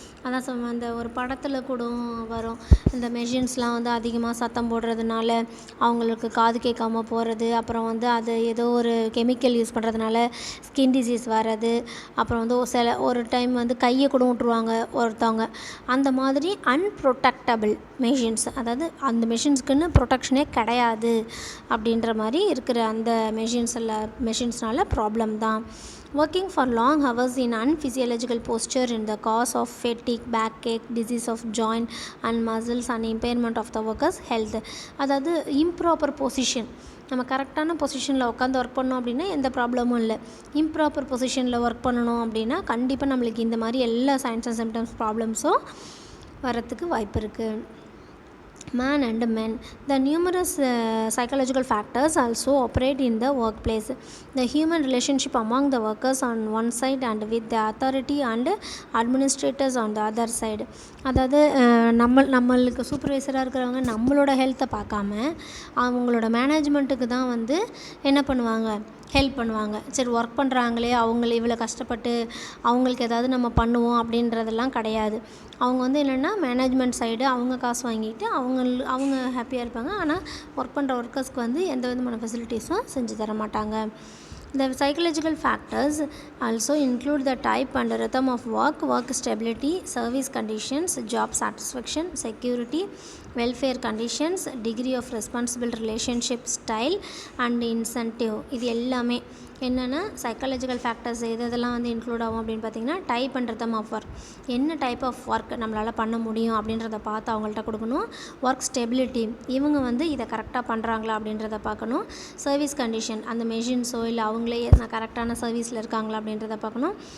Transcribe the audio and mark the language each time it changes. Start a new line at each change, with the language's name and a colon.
Tamil: அதான் அந்த ஒரு படத்தில் கூட வரும், இந்த மெஷின்ஸ்லாம் வந்து அதிகமாக சத்தம் போடுறதுனால அவங்களுக்கு காது கேட்காம போகிறது, அப்புறம் வந்து அது ஏதோ ஒரு கெமிக்கல் யூஸ் பண்ணுறதுனால ஸ்கின் டிசீஸ் வர்றது, அப்புறம் வந்து ஒரு டைம் வந்து கையை கூட விட்ருவாங்க ஒருத்தவங்க. அந்த மாதிரி அன்ப்ரொடெக்டபிள் மெஷின்ஸ், அதாவது அந்த மெஷின்ஸ்க்குன்னு ப்ரொடெக்ஷனே கிடையாது அப்படின்ற மாதிரி இருக்கிற அந்த மெஷின்ஸ்னால ப்ராப்ளம் தான்.
English: Working for long hours in unphysiological posture in the cause of fatigue, backache, disease of joint and muscles and impairment of the workers' health.
Tamil: அதாவது இம்ப்ராப்பர் பொசிஷன், நம்ம கரெக்டான பொசிஷனில் உட்காந்து ஒர்க் பண்ணோம் அப்படின்னா எந்த ப்ராப்ளமும் இல்லை. இம்ப்ராப்பர் பொசிஷனில் ஒர்க் பண்ணணும் அப்படின்னா கண்டிப்பாக நம்மளுக்கு இந்த மாதிரி எல்லா சைன்ஸ் அண்ட் சிம்டம்ஸ் ப்ராப்ளம்ஸும் வரத்துக்கு வாய்ப்பு இருக்குது.
English: man and men. The numerous psychological factors also operate in the workplace. The human relationship among the workers on one side and with the authority and administrators on the other side.
Tamil: அதாவது நம்மளுக்கு சூப்பர்வைசராக இருக்கிறவங்க நம்மளோட ஹெல்த்தை பார்க்காம அவங்களோட மேனேஜ்மெண்ட்டுக்கு தான் வந்து என்ன பண்ணுவாங்க, ஹெல்ப் பண்ணுவாங்க. சரி ஒர்க் பண்ணுறாங்களே அவங்கள இவ்வளோ கஷ்டப்பட்டு அவங்களுக்கு ஏதாவது நம்ம பண்ணுவோம் அப்படின்றதெல்லாம் கிடையாது. அவங்க வந்து என்னென்னா மேனேஜ்மெண்ட் சைடு அவங்க காசு வாங்கிட்டு அவங்க ஹாப்பியாக இருப்பாங்க. ஆனால் ஒர்க் பண்ணுற ஒர்க்கர்ஸ்க்கு வந்து எந்த விதமான ஃபெசிலிட்டிஸும் செஞ்சு தர மாட்டாங்க.
English: The psychological factors also include the type and rhythm of work stability, service conditions, job satisfaction, security, welfare conditions, degree of responsible relationship style and incentive.
Tamil: இது எல்லாமே என்னென்னா சைக்காலஜிக்கல் ஃபேக்டர்ஸ் இதெல்லாம் வந்து இன்க்ளூட் ஆகும் அப்படின்னு பார்த்திங்கன்னா
English: type and rhythm of work,
Tamil: என்ன type of work நம்மளால் பண்ண முடியும் அப்படின்றத பார்த்து அவங்கள்ட்ட கொடுக்கணும். ஒர்க் ஸ்டெபிலிட்டி, இவங்க வந்து இதை கரெக்டாக பண்ணுறாங்களா அப்படின்றத பார்க்கணும். சர்வீஸ் கண்டிஷன், அந்த மெஷின்ஸோ இல்லை அவங்களே கரெக்டான சர்வீஸில் இருக்காங்களா அப்படின்றத பார்க்கணும்.